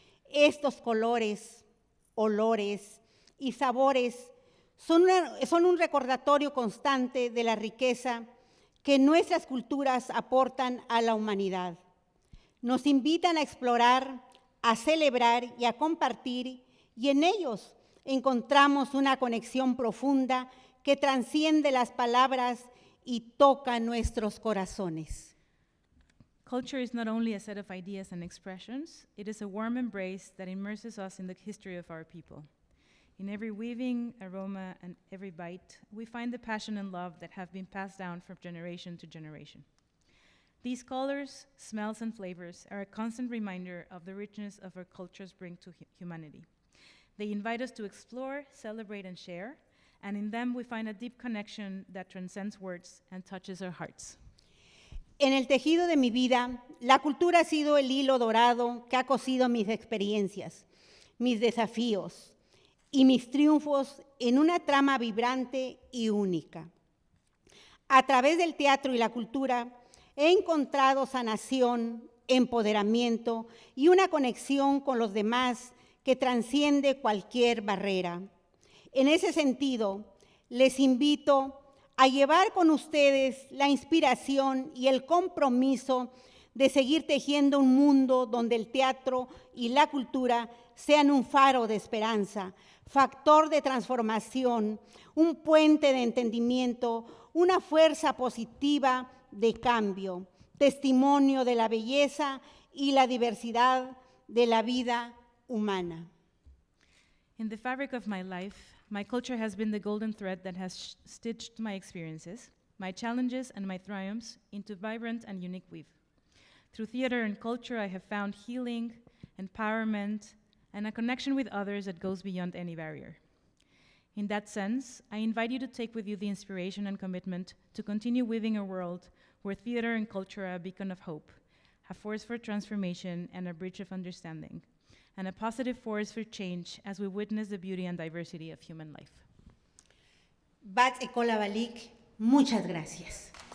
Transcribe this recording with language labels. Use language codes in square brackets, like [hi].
[es] Estos colores, olores y sabores son un recordatorio constante de la riqueza que nuestras culturas aportan a la humanidad. Nos invitan a explorar, a celebrar y a compartir, y en ellos encontramos una conexión profunda que trasciende las palabras y toca nuestros corazones. [en] Culture is not only a set of ideas and expressions, it is a warm embrace that immerses us in the history of our people. In every weaving, aroma, and every bite, we find the passion and love that have been passed down from generation to generation. These colors, smells, and flavors are a constant reminder of the richness of our cultures bring to humanity. They invite us to explore, celebrate, and share, and in them we find a deep connection that transcends words and touches our hearts. [es] En el tejido de mi vida, la cultura ha sido el hilo dorado que ha cosido mis experiencias, mis desafíos y mis triunfos en una trama vibrante y única. A través del teatro y la cultura he encontrado sanación, empoderamiento y una conexión con los demás que trasciende cualquier barrera. En ese sentido, les invito a llevar con ustedes la inspiración y el compromiso de seguir tejiendo un mundo donde el teatro y la cultura sean un faro de esperanza, factor de transformación, un puente de entendimiento, una fuerza positiva de cambio, testimonio de la belleza y la diversidad de la vida humana. [en] In the fabric of my life, my culture has been the golden thread that has stitched my experiences, my challenges, and my triumphs into vibrant and unique weave. Through theater and culture, I have found healing, empowerment, and a connection with others that goes beyond any barrier. In that sense, I invite you to take with you the inspiration and commitment to continue weaving a world where theater and culture are a beacon of hope, a force for transformation and a bridge of understanding, and a positive force for change as we witness the beauty and diversity of human life. [es] Bat Ekola Balik, muchas gracias.